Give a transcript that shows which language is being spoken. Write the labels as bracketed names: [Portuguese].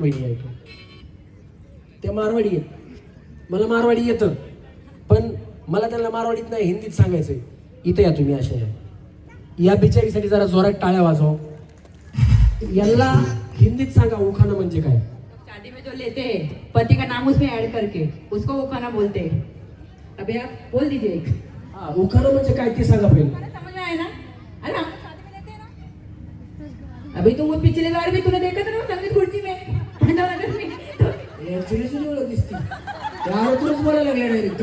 [Marathi] वहिनी आहे त्या मारवाडी येत. मला मारवाडी येतं पण मला त्यांना मारवाडीत नाही हिंदीत सांगायचंय. इथे या तुम्ही. अशा या बिचारीसाठी जरा जोरात टाळ्या वाजव. यांना हिंदीत सांगा उखाणा म्हणजे काय. [Hindi] शादी में जो लेते हैं पति का नाम उसमें ऐड करके उसको उखाना बोलते हैं. अभी आप बोल दीजिए एक. [Marathi] हा उखाणा म्हणजे काय ते सांगा पहिले. [Hindi] समझ में आया ना? अरे हम शादी में लेते हैं ना. अभी तुम उस पिछले बार भी तूने देखा था ना संगीत खुर्ची में पांडवनगर में. [Marathi] ऍक्च्युली सुद्धा ओळख दिसती. त्यावरच बोलायला लागले डायरेक्ट.